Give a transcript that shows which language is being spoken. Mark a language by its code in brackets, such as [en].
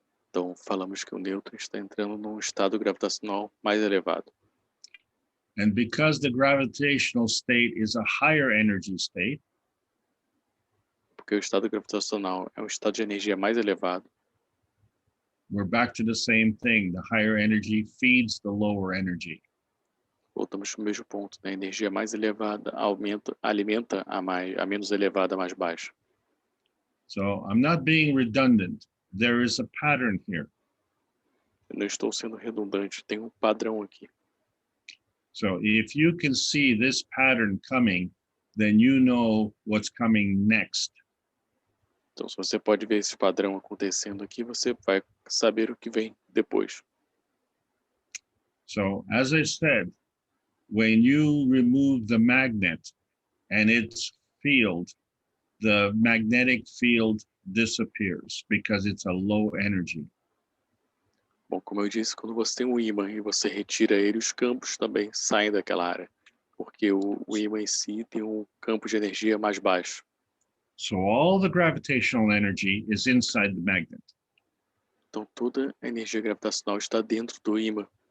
[pt] Então, falamos que o nêutron está entrando num estado gravitacional mais elevado. [en] And because the gravitational state is a higher energy state, [pt] Porque o estado gravitacional é um estado de energia mais elevado. [en] we're back to the same thing. The higher energy feeds the lower energy. [pt] Voltamos para o mesmo ponto, né? A energia mais elevada alimenta a menos elevada, a mais baixa. [en] So I'm not being redundant. There is a pattern here. [pt] Eu não estou sendo redundante, tem um padrão aqui. [en] So if you can see this pattern coming, then you know what's coming next. [pt] Então, se você pode ver esse padrão acontecendo aqui, você vai saber o que vem depois. [en] So as I said, when you remove the magnet and its field, the magnetic field disappears because it's a low energy. [pt] Bom, como eu disse, quando você tem um ímã e você retira ele, os campos também saem daquela área, porque o ímã em si tem um campo de energia mais baixo. [en] So all the gravitational energy is inside the magnet. [pt] Então, toda a energia gravitacional está dentro do ímã.